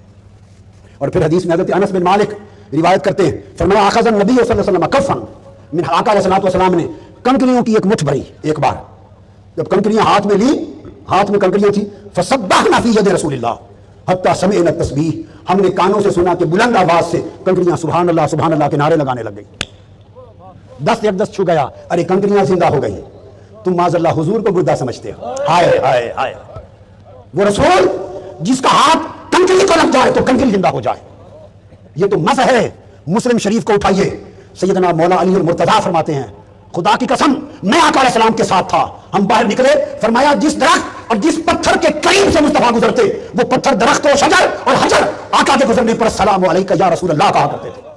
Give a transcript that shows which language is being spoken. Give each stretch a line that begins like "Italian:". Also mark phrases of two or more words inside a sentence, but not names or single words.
Urdu: اور پھر حدیث میں حضرت انس بن مالک روایت کرتے ہیں، فرمایا
Arabic: اخذ النبی صلی اللہ علیہ وسلم کفا من،
Urdu: آقا علیہ السلام نے کنکریوں کی ایک مٹھ بھری، ایک بار جب کنکریاں ہاتھ میں لی، ہاتھ میں کنکریاں تھی،
Arabic: فسبحنا فی ید رسول اللہ حتی سمعنا التسبیح،
Urdu: ہم نے کانوں سے سنا کہ بلند آواز سے کنکریاں
Arabic: سبحان اللہ
Urdu: کے نعرے لگانے لگ گئی۔ دست یک دست چھو گیا، ارے کنکریاں زندہ ہو گئی، تم
Arabic: معاذ اللہ
Urdu: حضور کو مردہ سمجھتے ہو۔ ہائے ہائے ہائے، وہ رسول جس کا ہاتھ کنکری کو لگ جائے تو کنکری زندہ ہو جائے، یہ تو مزہ ہے۔ مسلم شریف کو اٹھائیے، سیدنا مولا علی المرتضیٰ فرماتے ہیں خدا کی قسم میں آقا
Arabic: علیہ السلام
Urdu: کے ساتھ تھا، ہم باہر نکلے، فرمایا جس درخت اور جس پتھر کے قریب سے مصطفیٰ گزرتے وہ پتھر درخت و شجر اور حجر آقا کے گزرنے پر
Arabic: السلام علیکہ یا رسول اللہ
Urdu: کہا کرتے تھے۔